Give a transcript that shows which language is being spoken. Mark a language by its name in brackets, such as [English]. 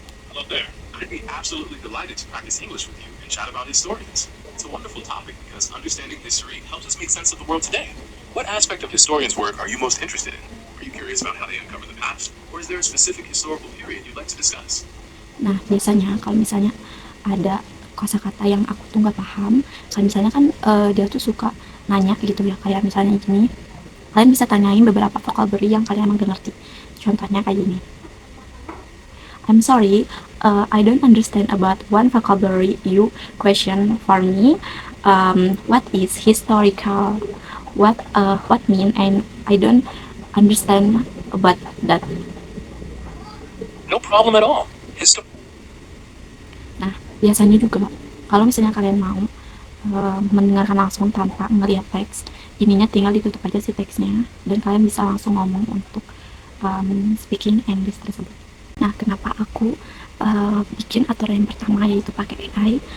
[English] Hello there. I'd be absolutely delighted to practice English with you and chat about historians. It's a wonderful topic because understanding history helps us make sense of the world today. What aspect of historians' work are you most interested in? Are you curious about how they uncover the past, or is there a specific historical period you'd like to discuss? [Indonesian] Nah, biasanya kalau misalnya ada kosakata yang aku tuh nggak paham, kan misalnya kan dia tuh suka nanya gitu ya, kayak misalnya gini, kalian bisa tanyain beberapa vocabulary yang kalian emang gak ngerti. Contohnya kayak gini, [English] I'm sorry, I don't understand about one vocabulary you question for me. What is historical? What mean? And I don't understand about that. No problem at all. [Indonesian] Nah, biasanya juga kalau misalnya kalian mau mendengarkan langsung tanpa melihat teks, ininya tinggal ditutup aja si teksnya dan kalian bisa langsung ngomong untuk speaking English tersebut. Nah, kenapa aku bikin aturan yang pertama yaitu pakai AI?